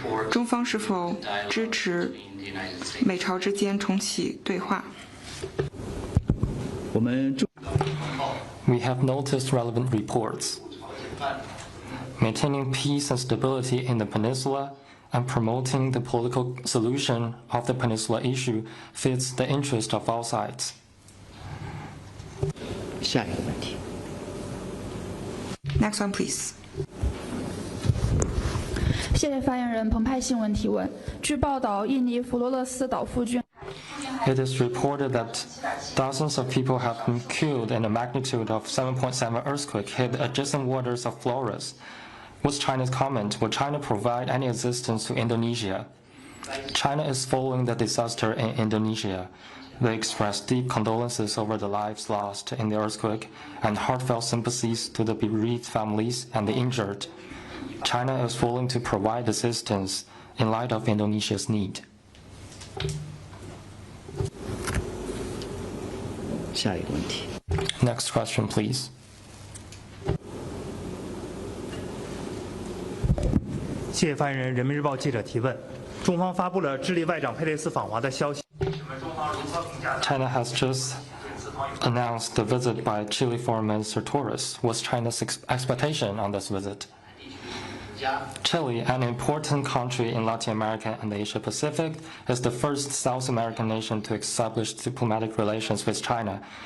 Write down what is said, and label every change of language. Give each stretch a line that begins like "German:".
Chinese: 中方是否支持美朝之间重启对话？
English: We have noticed relevant reports. Maintaining peace and stability in the peninsula and promoting the political solution of the peninsula issue fits the interest of all sides.
Chinese: 下一个问题。
English: Next one, please.
Chinese: 谢谢发言人澎湃新闻提问。据报道，印尼弗罗勒斯岛附近。
English: It is reported that dozens of people have been killed in a magnitude of 7.7 earthquake hit adjacent waters of Flores. What's China's comment? Will China provide any assistance to Indonesia? China is following the disaster in Indonesia. They express deep condolences over the lives lost in the earthquake and heartfelt sympathies to the bereaved families and the injured. China is willing to provide assistance in light of Indonesia's need.
Chinese: 下一个问题。
English: Next question, please.
Chinese: 谢谢发言人。人民日报记者提问：中方发布了智利外长佩雷斯访华的消息。
English: China has just announced the visit by Chile Foreign Minister Torres. What's China's expectation on this visit? Chile, an important country in Latin America and the Asia Pacific, is the first South American nation to establish diplomatic relations with China.